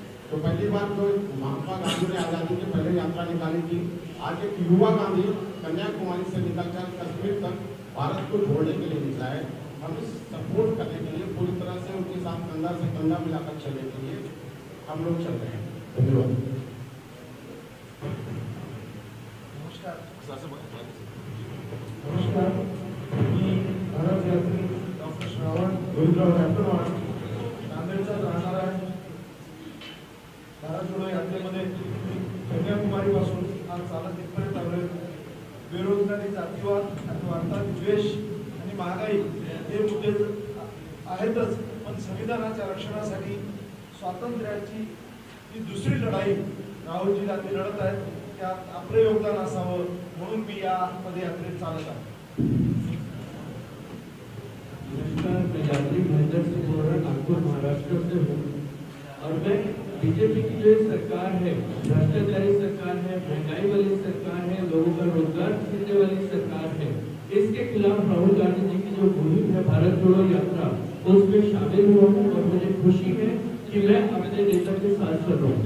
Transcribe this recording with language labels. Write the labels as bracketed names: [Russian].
[Hindi] तो पहली बार जो महात्मा गांधी ने आज़ादी के पहले यात्रा निकाली थी, आज एक युवा गांधी कन्याकुमारी से निकलकर कश्मीर तक भारत को जोड़ने के लिए निकला है। हम इस सपोर्ट करने के लिए पूरी तरह से उनके साथ कंधा से कंधा मिलाकर चलने के लिए हम लोग चल रहे हैं। धन्यवाद। [Marathi] नमस्कार, मी भारत यात्री डॉक्टर श्रावण गोविंदराव राठोड नांदेडचा राहणार आहे। भारत जोडो यात्रेमध्ये कन्याकुमारी पासून आज चालत इथपर्यंत आलोय। बेरोजगारी, जातीवाद, अर्थात द्वेष आणि महागाई हे मुद्दे आहेतच, पण संविधानाच्या रक्षणासाठी स्वातंत्र्याची ही दुसरी लढाई राहुलजी गांधी लढत आहेत, त्यात आपलं योगदान असावं म्हणून मी या पदयात्रेत चालत आहे। [Hindi] नमस्कार, मैं यात्री महेंद्र सिंह बोल रहा नागपुर महाराष्ट्र से हूँ और मैं बीजेपी की जो सरकार है, भ्रष्टाचारी सरकार है, महंगाई वाली सरकार है, लोगों का रोजगार छीनने वाली सरकार है, इसके खिलाफ राहुल गांधी जी की जो मुहिम है भारत जोड़ो यात्रा, उसमें शामिल हुआ हूँ और मुझे खुशी है कि मैं अपने नेता के साथ चल रहा हूँ।